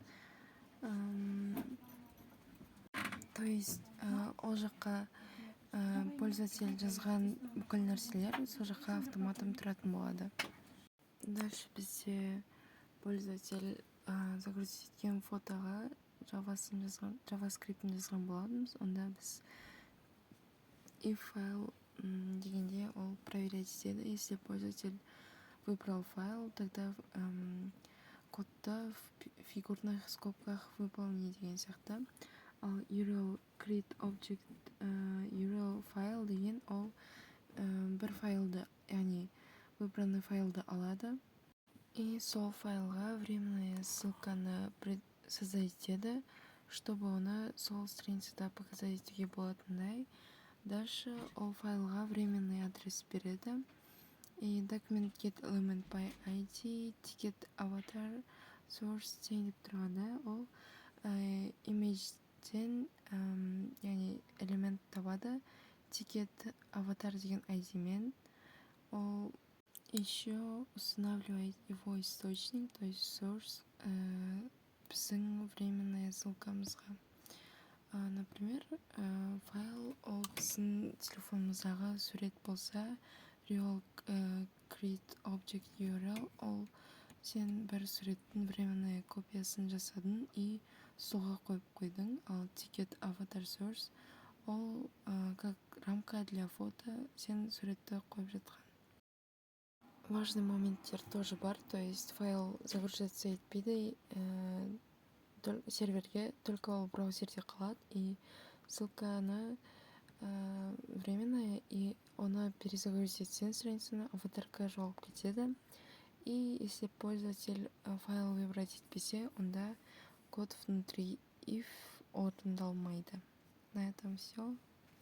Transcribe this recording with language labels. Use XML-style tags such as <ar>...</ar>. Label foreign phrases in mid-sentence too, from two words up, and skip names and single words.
<kk>То есть ол жаққа пользователь жазған бүкіл нәрселер сол жаққа автоматом тұратын болады. Дальше бізде пользователь загрузить еткен фотоға JavaScript'ін жазған боламыз. Онда біз if файл дегенде ол проверять етеді.</kk> <ru>Если пользователь выбрал файл, тогда кодты в фигурных скобках выполни</ru> <kk>деген сияқты. Ал</kk> <en>URL create object URL</en> <kk>файл деген ол бір файлды, яғни выбранный файлды алады, и сол файлға</kk> <ru>временная ссылканы</ru> <kk>создать етеді, чтобы оны сол страницада показать етуге болатындай. Дальше ол файлға</kk> <ru>временный адрес</ru> <kk>береді. И</kk> <en>document get element by ID, ticket avatar, source</en> <kk>деп тұрғанда ол imagedен яғни элемент табады, ticket аватар деген ID мен.</kk> <ru>Ол еще устанавливает его источник, то есть source,</ru> <kk>біздің временная ссылкамызға. Например, файл ол біздің телефонымыздағы сурет болса,</kk> <en>real create object URL</en> <kk>ол сен бір суреттің</kk> <ru>временная копиясын</ru> <kk>жасадың и соға қойып қойдың. Ал</kk> <en>ticket avatar source</en> <kk>ол</kk> <ru>как рамка для фото,</ru> <kk>сен суретті қойып жатқан.</kk> <ru>важный моменттер</ru> <kk>тоже бар,</kk> <ru>то есть файл загружается</ru> <kk>етпейді, серверге только ол браузерде қалады, и ссылканы временная, и оны перезагрузить сен страницаны, аватарка жоғалып кетеді.</kk> <ru>И если пользователь файл выбрать</ru> <kk>етпесе, онда</kk> <ru>код внутри if орындалмайды. На этом все.</ru>